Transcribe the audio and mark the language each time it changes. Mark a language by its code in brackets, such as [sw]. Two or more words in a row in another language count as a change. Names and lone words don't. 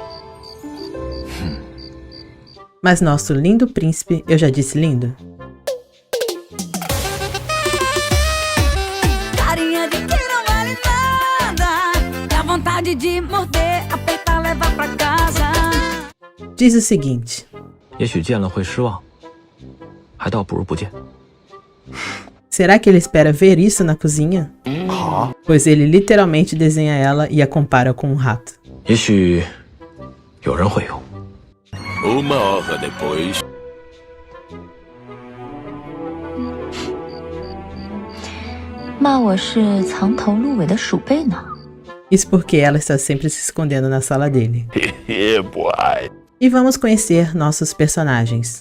[pt] Mas nosso lindo príncipe, eu já disse lindo? Carinha de que não vale nada. Dá vontade de morder, apertar, levar pra casa. Diz o seguinte: [zh] 也许见了会失望，还倒不如不见。 [pt] será que ele espera ver isso na cozinha? Pois ele literalmente desenha ela e a compara com um rato. [zh] 也许有人会有。 [pt] Uma hora depois. Isso porque ela está sempre se escondendo na sala dele. E vamos conhecer nossos personagens.